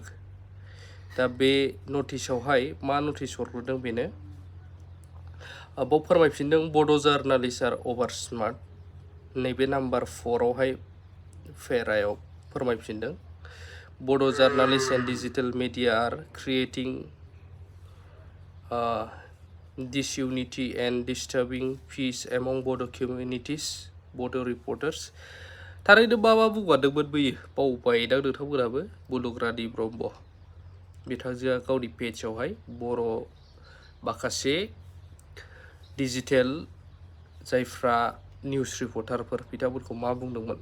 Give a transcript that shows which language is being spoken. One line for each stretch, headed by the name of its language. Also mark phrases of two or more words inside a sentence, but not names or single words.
Bodo: दा बे नटिसावहाय मा नटिस हरग्रोदों बेनो बाव फोरमायफिनदों
English: Bodo journalist are over smart.
Bodo: नैबे नाम्बार 4आवहाय फेरायाव फोरमायफिनदों
English: Bodo journalist and digital media are creating disunity and disturbing peace among Bodo communities, Bodo reporters.
Bodo: थारैनो मा बुंगादोंमोन बैयो बावबाय दां नोंथांमोनाबो। मुलुगरानि ब्रह्म बिथांजोआ गावनि पेजआवहाय बर' माखासे डिजिटेल जायफ्रा
English: news reporters
Bodo: बिथांमोनखौ मा बुंदोंमोन।